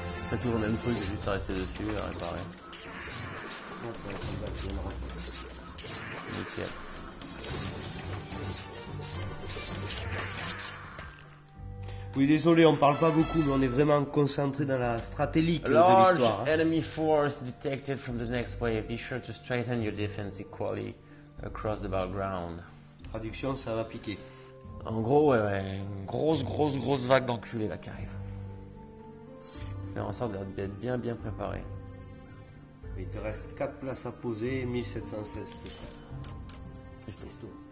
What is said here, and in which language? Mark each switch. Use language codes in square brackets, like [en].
[fr] C'est toujours le même truc, j'ai juste à rester dessus, à réparer. Donc, c'est là qu'il y a une route. Nickel. Oui, désolé, on parle pas beaucoup, mais on est vraiment concentré dans la stratégie de [en] Large [fr] l'histoire. Hein. [en] enemy force detected from the next wave. Be sure to strengthen your defense equally across the battleground. [fr] Traduction, ça va piquer. En gros, ouais, une grosse vague d'enculés là qui arrive. Faire en sorte d'être bien préparé. Il te reste 4 places à poser, 1716 Christo. Christo.